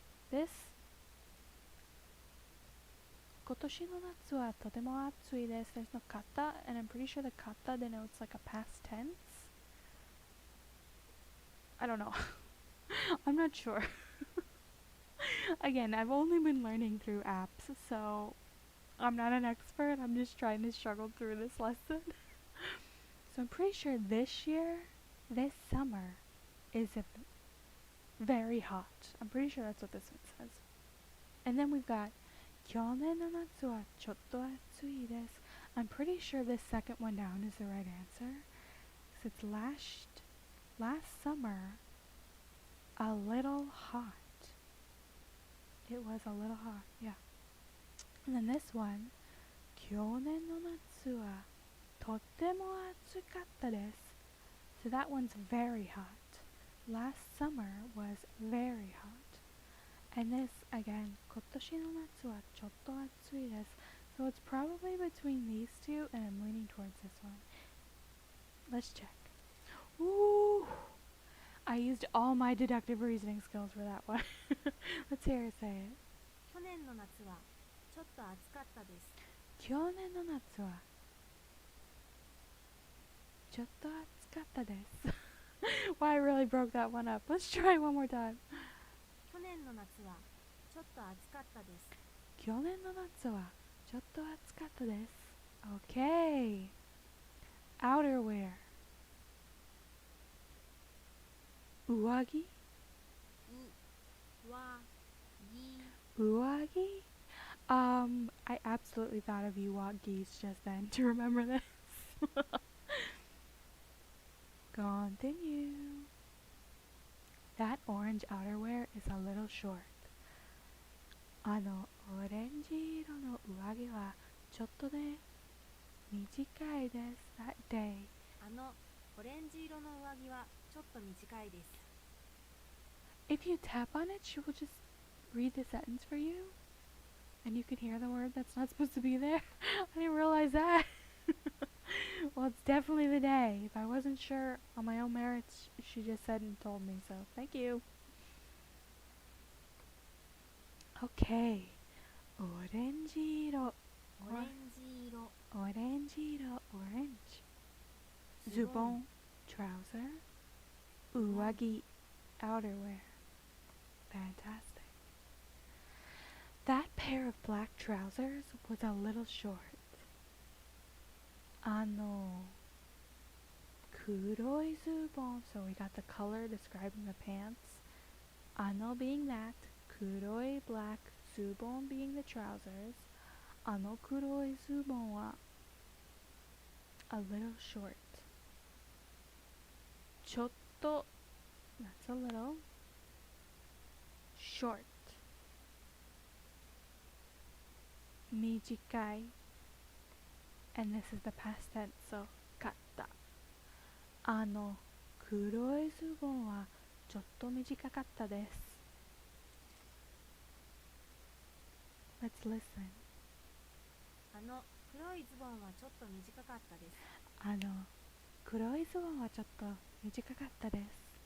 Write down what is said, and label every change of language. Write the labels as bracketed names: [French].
[Japanese] This 今年の夏はとても暑いです. [English] There's no kata, and I'm pretty sure the kata denotes like a past tense. I don't know. I'm not sure. Again, I've only been learning through apps, so I'm not an expert. I'm just trying to struggle through this lesson. So I'm pretty sure this year, this summer, is very hot. I'm pretty sure that's what this one says. And then we've got [Japanese] 去年の夏はちょっと暑いです. [English] I'm pretty sure this second one down is the right answer. Because it's last summer, a little hot. It was a little hot, yeah. And then this one, [Japanese] 去年の夏はとても暑かったです. [English] So that one's very hot. Last summer was very hot. And this, again, [Japanese] 今年の夏はちょっと暑いです. [English] So it's probably between these two, and I'm leaning towards this one. Let's check. Ooh! I used all my deductive reasoning skills for that one. Let's hear her say it. [Japanese] 去年の夏はちょっと暑かったです。去年の夏はちょっと暑かったです. [English] Wow, I really broke that one up. Let's try one more time. [Japanese] 去年の夏はちょっと暑かったです。去年の夏はちょっと暑かったです. [English] Okay. Outerwear. [Japanese] 上着わぎ Uwagi? [English] I absolutely thought of Uwagis just then to remember this. Continue. That orange outerwear is a little short. [Japanese] あのオレンジ色の上着はちょっとね短いです. [English] That day. [Japanese] あのオレンジ色の上着はちょっと短いです。 [English] If you tap on it, she will just read the sentence for you. And you can hear the word that's not supposed to be there. I didn't realize that. Well, it's definitely the day. If I wasn't sure on my own merits, she just said and told me, so thank you. [Japanese] Okay. オレンジ色オレンジ色オレンジ色 orange. ズボン trouser. [English] 上着 outerwear. Fantastic. That pair of black trousers was a little short. [Japanese] あの黒いズボン. [English] So we got the color describing the pants. あの being that. 黒い black. ズボン being the trousers. [Japanese] あの黒いズボンは [English] a little short. ちょっと that's a little. Short. 短い and this is the past tense, so 買った。 [Japanese] あの黒いズボンはちょっと短かったです. [English] Let's listen. [Japanese] あの黒いズボンはちょっと短かったです。あの黒いズボンはちょっと短かったです.